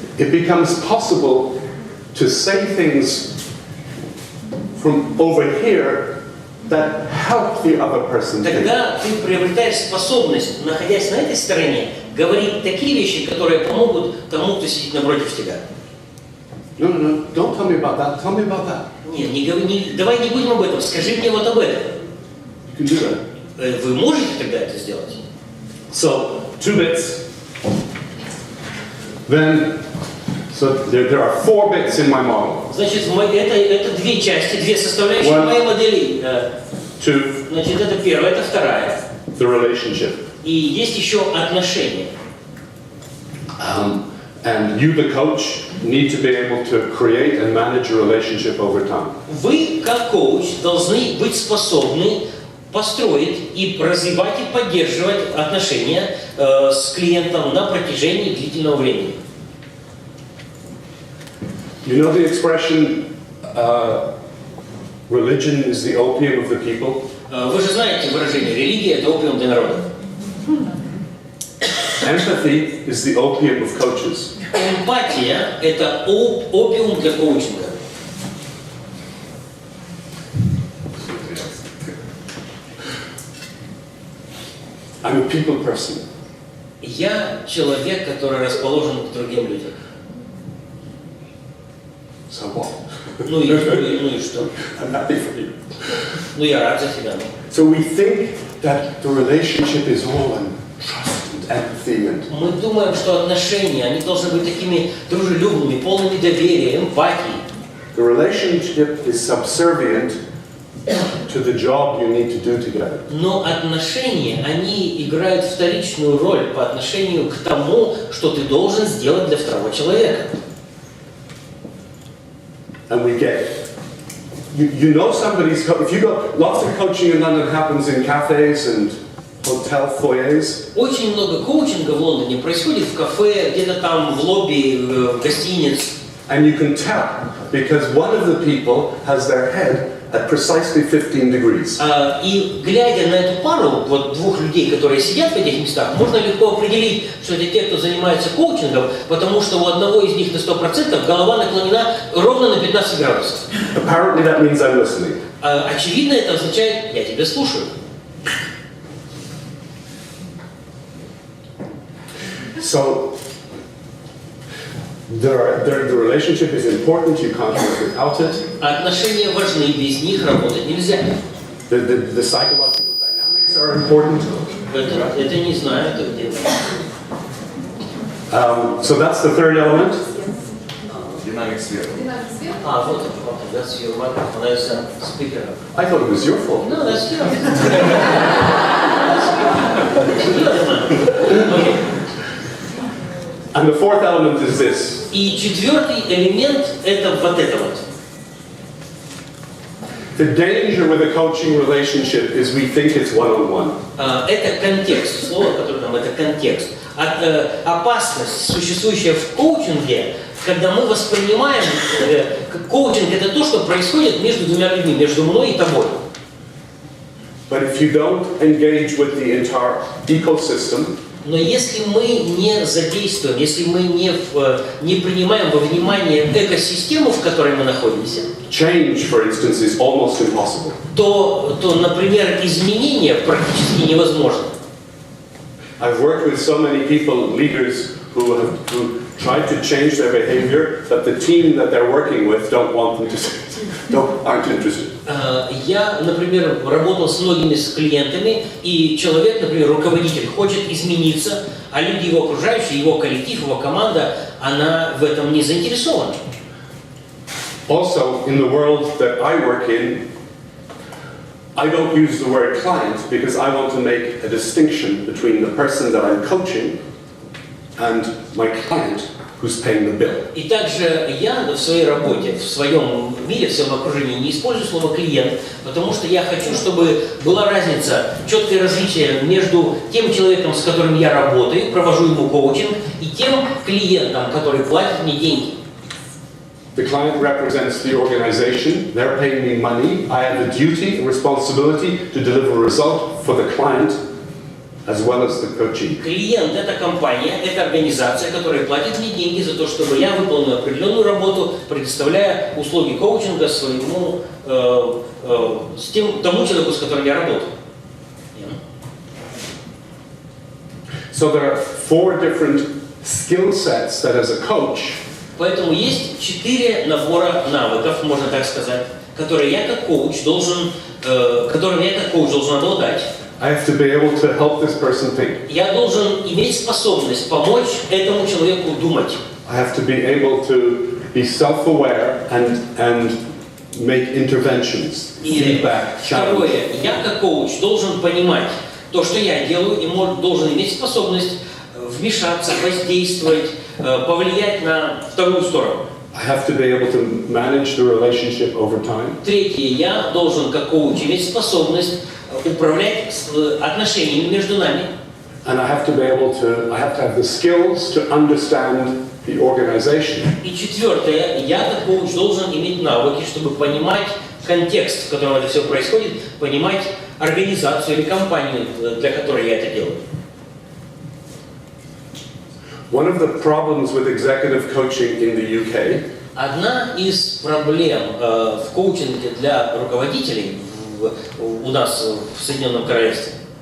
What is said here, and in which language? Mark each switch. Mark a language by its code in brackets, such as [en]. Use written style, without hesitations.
[en] it becomes possible to say things from over here that help the other person think. [ru] тогда ты приобретаешь способность, находясь на этой стороне, говорить такие вещи, которые помогут тому, кто сидит напротив тебя. [en] No, don't tell me about that. Tell me about that. [ru] Нет, давай не будем об этом, скажи мне вот об этом. [en] You can do that. [ru] Вы можете тогда это сделать? [en] So 2 bits. Then, so there are 4 bits in my model. [ru] Значит, это две части, две составляющие моей модели. [en] 2, [ru] Значит, это первая, это вторая. [en] the relationship. [ru] И есть еще отношения. [en] And you, the coach, need to be able to create and manage a relationship over time. [ru] Вы, как коуч, должны быть способны построить и развивать и поддерживать отношения с клиентом на протяжении длительного времени. [en] You know the expression, religion is the opium of the people? [ru] Вы же знаете выражение «религия – это опиум для народа». [en] Empathy is the opium of coaches. [ru] Эмпатия – это опиум для коучинга. [en] I'm a people person. [ru] Я человек, который расположен к другим людям. [en] So what? [ru] Ну и что? [en] I'm happy for you. [ru] Ну я рад за тебя. [en] So we think that the relationship is all in trust and empathy and... [ru] Мы думаем, что отношения, они должны быть такими дружелюбными, полными доверия, эмпатии. [en] The relationship is subservient to the job you need to do together. [ru] Но отношения, они играют вторичную роль по отношению к тому, что ты должен сделать для второго человека. [en] And we get, you know somebody's, if you go, lots of coaching in London happens in cafes and hotel foyers. [ru] Очень много коучинга в Лондоне происходит в кафе, где-то там в лобби, в гостиниц. [en] And you can tell because one of the people has their head at precisely 15 degrees. [ru] И глядя на эту пару, вот двух людей, которые сидят в этих местах, можно легко определить, что это те, кто занимается коучингом, потому что у одного из них на 100% голова наклонена ровно на 15 градусов. [en] Apparently that means I'm listening. [ru] Очевидно, это означает «я тебя слушаю». [en] So the relationship is important, you can't work without it. [ru] Отношения важны, без них работать нельзя. [en] The psychological dynamics are important. [ru] Это не знаю, это где. [en] So that's the third element. [ru] Динамик сверху. Вот это, [en] that's your microphone, that's a speaker. I thought it was your fault. No, that's yours. Okay. And the fourth element is this. [ru] И четвертый элемент – это вот это вот. [en] The danger with a coaching relationship is we think it's one-on-one. [ru] Это контекст, слово, которое там, это контекст. Опасность, существующая в коучинге, когда мы воспринимаем, коучинг – это то, что происходит между двумя людьми, между мной и тобой. [en] But if you don't engage with the entire ecosystem, [ru] но если мы не задействуем, если мы не принимаем во внимание экосистему, в которой мы находимся, [en] change, for instance, is almost impossible. [ru] то, например, изменение практически невозможно. [en] I've worked with so many people, leaders, who tried to change their behavior, but the team that they're working with don't want them to, aren't interested. [ru] Я, например, работал с многими клиентами, и человек, например, руководитель, хочет измениться, а люди его окружающие, его коллектив, его команда, она в этом не заинтересована. [en] Also, in the world that I work in, I don't use the word client because I want to make a distinction between the person that I'm coaching and my client who's paying the bill. [ru] И также я в своей работе, в своем мире, в своем окружении не использую слово «клиент», потому что я хочу, чтобы была разница, четкое различие между тем человеком, с которым я работаю, провожу ему коучинг, и тем клиентом, который платит мне деньги. [en] The client represents the organization, they're paying me money, I have a duty, a responsibility to deliver a result for the client as well as the coachee. [ru] Клиент – это компания, это организация, которая платит мне деньги за то, чтобы я выполнил определенную работу, предоставляя услуги коучинга своему, тому человеку, с которым я работаю. [en] So there are 4 different skill sets that as a coach, [ru] поэтому есть 4 набора навыков, можно так сказать, которые я как коуч должен обладать. [en] I have to be able to help this person think. [ru] Я должен иметь способность помочь этому человеку думать. [en] I have to be able to be self-aware and make interventions, feedback, challenge. [ru] Второе, я как коуч должен понимать то, что я делаю, и должен иметь способность вмешаться, воздействовать, повлиять на вторую сторону. [en] I have to be able to manage the relationship over time. [ru] Третье, я должен как коуч иметь способность управлять отношениями между нами. [en] And I have to have the skills to understand the organization. [ru] И четвертое, я как коуч должен иметь навыки, чтобы понимать контекст, в котором это все происходит, понимать организацию или компанию, для которой я это делаю. [en] One of the problems with executive coaching in the UK [ru] Одна из проблем в коучинге для руководителей у нас в Соединенном Королевстве.